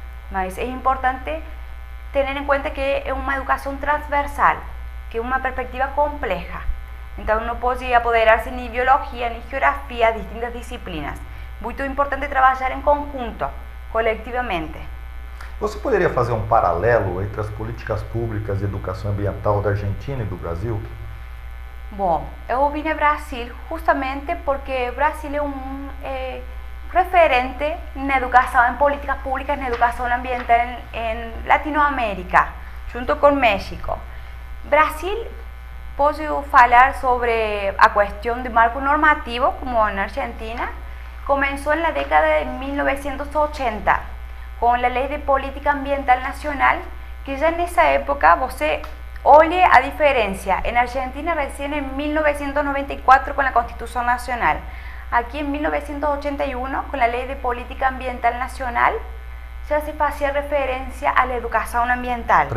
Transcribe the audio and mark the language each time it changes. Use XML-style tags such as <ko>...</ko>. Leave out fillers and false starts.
<es>Mas es importante tener en cuenta que es una educación transversal, que es una perspectiva compleja. Entonces no puede apoderarse ni biología ni geografía, distintas disciplinas. Muy importante trabajar en conjunto, colectivamente.</es> <pt>Você poderia fazer um paralelo entre as políticas públicas de educação ambiental da Argentina e do Brasil? Bom, eu vim ao Brasil justamente porque o Brasil é um referente na educação, em políticas públicas na educação ambiental em Latinoamérica, junto com México. Brasil, posso falar sobre a questão de marco normativo, como na Argentina, começou na década de 1980.</pt> <es>Con la Ley de Política Ambiental Nacional, que ya en esa época,</es> <pt>você</pt> <es>oye a diferencia, en Argentina recién en 1994 con la Constitución Nacional, aquí en 1981 con la Ley de Política Ambiental Nacional, ya se hacía referencia a la educación ambiental.</es>